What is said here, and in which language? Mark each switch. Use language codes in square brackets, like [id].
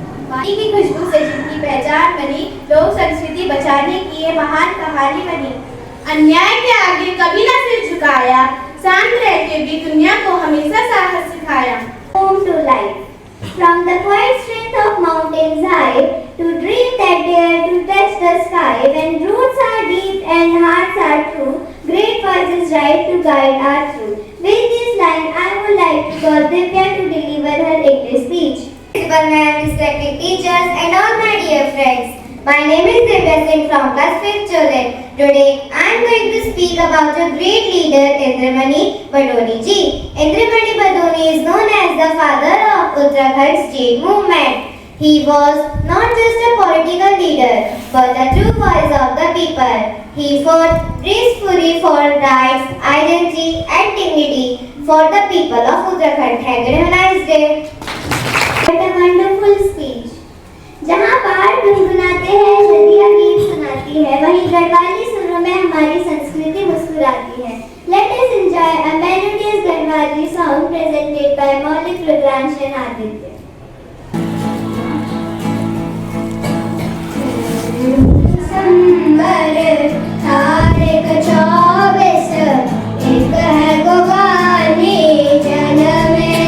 [hi] माटी की खुशबू से जिनकी पहचान बनी, लोक संस्कृति बचाने की ये महान कहानी बनी। अन्याय के आगे कभी न सिर झुकाया, शांत रह के भी दुनिया को हमेशा साहस सिखाया। [en] Home to life. From the quiet strength of mountains high, to dream that dare to touch the sky, when roots are deep and hearts are true, great voices rise to guide our truth. With this line, I would like to call Divya to deliver her English speech. Principal ma'am, respected teachers, and all my dear friends. My name is Divya Singh from class 5th children. Today I am going to speak about a great leader, Indramani Badoni ji. Indramani Badoni is known as the father of Uttarakhand state movement. He was not just a political leader, but a true voice of the people. He fought gracefully for rights, identity and dignity for the people of Uttarakhand. Have a nice day. What a wonderful speech. [hi] जहाँ पहाड़ गुनगुनाते हैं, नदियाँ गीत सुनाती है, वहीं गढ़वाली सुरों में हमारी संस्कृति मुस्कुराती है। [en] Let us enjoy a melodious Garhwali song presented by Maulik Rudraंश and Aditya. संबर तारीख 24 एक है गोवानी जन्मे।